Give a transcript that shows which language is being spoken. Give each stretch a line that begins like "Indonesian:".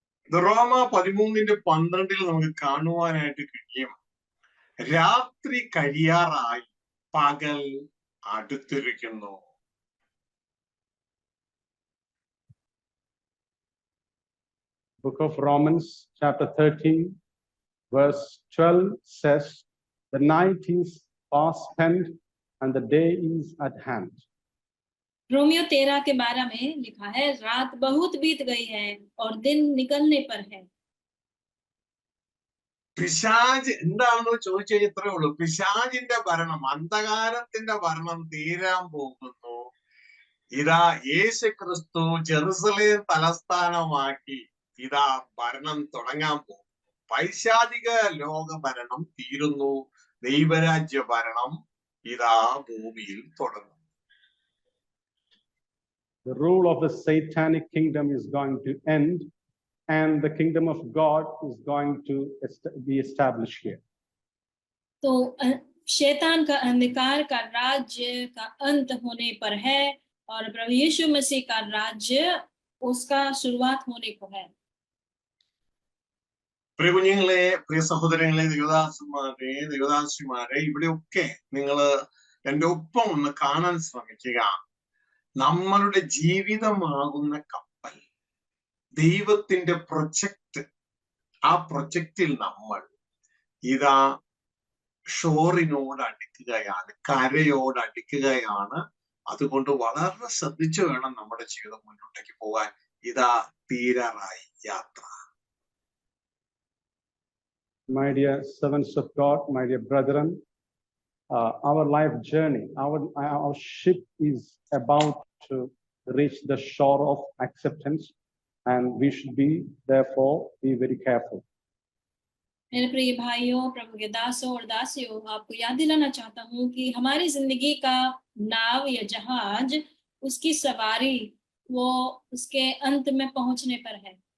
Malayalam: റോമ 13:12 നമുക്ക് കാണുവാനായിട്ട് കഴിയും, രാത്രി കഴിയാറായി, പകൽ അടുത്തിരിക്കുന്നു.
English: Book of Romans chapter 13 verse 12 says, the night is fast spent and the day is at hand.
Hindi: Romeo 13 के 12 में लिखा है, रात बहुत बीत गई है और दिन निकलने पर है.
Malayalam: പിശാച് എന്താണെന്ന് ചോദിച്ചാൽ ഇത്രേ ഉള്ളൂ. പിശാചിന്റെ ഭരണം, അന്ധകാരത്തിന്റെ ഭരണം തീരാൻ പോകുന്നു. ഇതാ യേശുക്രിസ്തു ജെറുസലേം തലസ്ഥാനമാക്കി ഇതാ ഭരണം തുടങ്ങാൻ പോകുന്നു. പൈശാചിക ലോക ഭരണം തീരുന്നു, ദൈവരാജ്യ ഭരണം ഇതാ ഭൂമിയിൽ തുടങ്ങും.
English: The rule of the satanic kingdom is going to end and the kingdom of God is going to be established here.
Hindi: तो शैतान का अंधकार का राज्य का अंत होने पर है और प्रभु यीशु मसीह का राज्य उसका शुरुआत होने को है.
Malayalam: പ്രിയ കുഞ്ഞുങ്ങളെ, പ്രിയ സഹോദരങ്ങളെ, ദേവദാസിമാരെ, ഇവിടെയൊക്കെ നിങ്ങൾ എന്റെ ഒപ്പം ഒന്ന് കാണാൻ ശ്രമിക്കുക. നമ്മളുടെ ജീവിതമാകുന്ന കപ്പൽ, ദൈവത്തിന്റെ പ്രൊജക്റ്റ്, ആ പ്രൊജക്റ്റിൽ നമ്മൾ ഇതാ ഷോറിനോട് അടുക്കുകയാണ്, കരയോട് അടുക്കുകയാണ്. അതുകൊണ്ട് വളരെ ശ്രദ്ധിച്ചു വേണം നമ്മുടെ ജീവിതം മുന്നോട്ടേക്ക് പോകാൻ. ഇതാ തീരാറായി യാത്ര.
English: My dear servants of God, my dear brethren, our life journey, our ship is about to reach the shore of acceptance, and we should therefore be very careful.
Hindi: मेरे प्रिय भाइयों, प्रभु के दासों और दासियों, आपको याद दिलाना चाहता हूँ कि हमारी जिंदगी का नाव या जहाज, उसकी सवारी वो उसके अंत में पहुंचने पर है.